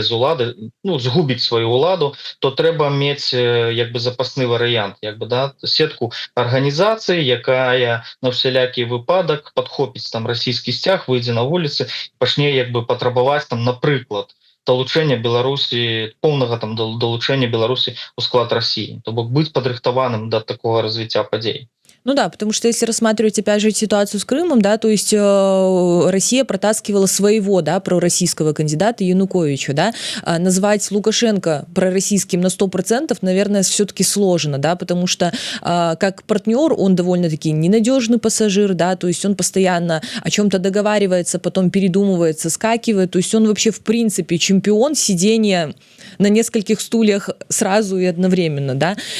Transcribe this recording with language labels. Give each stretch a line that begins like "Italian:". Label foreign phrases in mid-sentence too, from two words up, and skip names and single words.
Belarusian: з улады, згубіць сваю ўладу, то трэба мець як бы запасны варыянт, як бы, да, сетку арганізацый, якая на всялякі выпадак падхопіць там расійскі сцяг, выйдзе на вуліцы, пачне як бы патрабаваць там, напрыклад, далучэння Беларусі, поўнага там далучэння Беларусі ў склад России, то бок быць падрыхтаваным да такого развіцця падзей.
Russian: Ну да, потому что если рассматривать опять же ситуацию с Крымом, да, то есть Россия протаскивала своего, да, пророссийского кандидата Януковича, да, назвать Лукашенко пророссийским на 100%, наверное, все-таки сложно, да, потому что как партнер он довольно-таки ненадежный пассажир, да, то есть он постоянно о чем-то договаривается, потом передумывает, соскакивает, то есть он вообще в принципе чемпион сидения на нескольких стульях сразу и одновременно, да,